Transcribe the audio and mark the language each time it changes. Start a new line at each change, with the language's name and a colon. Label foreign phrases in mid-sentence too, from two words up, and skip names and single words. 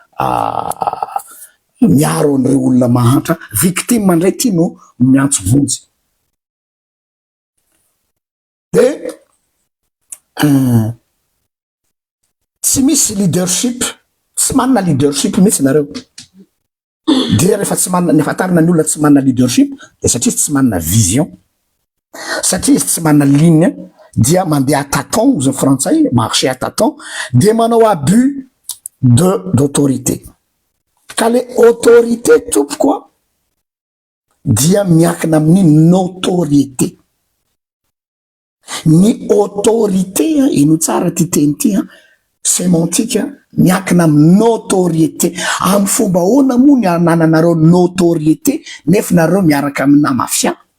Malagasy: miaro an'ireo olona mahatra victime mandray ty no miantso vonjy de tsy misy leadership tsy manana leadership mihitsy nareo de rehefa tsy manana ny fatarina ny olona tsy manana leadership de satria tsy manana vision satria izy tsy manana ligne dia mandeha
French: à tâtons
Malagasy: ozy frantsay
French: marché à tâtons
Malagasy: de manao
French: abus d'autorité
Malagasy: ka
French: le autorité
Malagasy: tompokoa dia miankina amin'ny notoriété ny autorité ino tsara ty teny ty sémantique miankina amin'ny notoriété amin'ny fomba ahoana moa ny anananareo notoriété nefa nareo miaraka amina mafia